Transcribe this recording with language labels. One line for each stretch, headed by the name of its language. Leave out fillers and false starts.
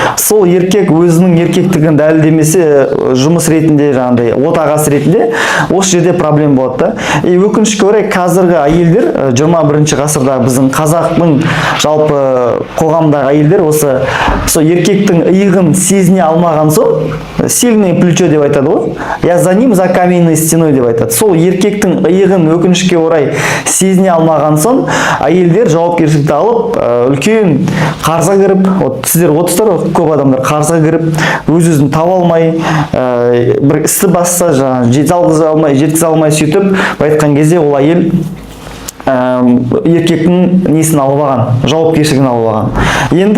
Kazakh: Сол еркек өзінің еркектігін дәлелдемесе, жұмыс ретінде жаңағындай отағасы ретінде осы жерде проблем болады да. Өкінішке орай қазіргі әйелдер 21 ғасырда біздің қазақтың жалпы қоғамдағы әйелдер осы еркектің иығын сезіне алмаған соң,
Russian: сильное плечо
Kazakh: деп айтады ғой.
Russian: Я за ним за каменной стеной
Kazakh: деп айтады. Сол еркектің иығын өкінішке орай сезіне алмаған соң, әйелдер жауапкершілікті алып, үлкен қарызға кіріп, сіздер отырсыздар ғой, көп адамдар қарызға кіріп, өз-өзін таба алмай, бір істі басса, жеткізе алмай сөйтіп, айтқан кезде ол әйел еркектің несін алып алған, жауапкершілігін алып алған.